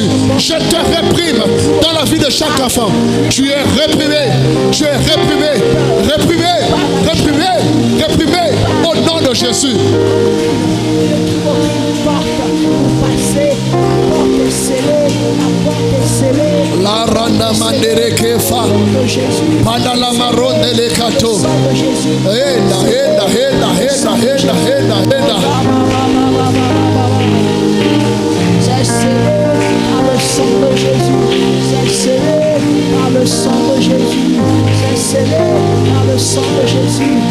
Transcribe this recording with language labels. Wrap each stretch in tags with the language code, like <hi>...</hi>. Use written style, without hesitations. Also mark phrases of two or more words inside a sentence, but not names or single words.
<fr>Je te réprime dans la vie de chaque enfant. Tu es réprimé, tu es réprimé, réprimé, réprimé, réprimé au nom de Jésus. La randa mandere kefa Pandala maronde le kato Henda, henda, henda, henda, henda, henda, henda. C'est scellé par le sang de Jésus. C'est scellé par le sang de Jésus. C'est scellé par le sang de Jésus.</fr>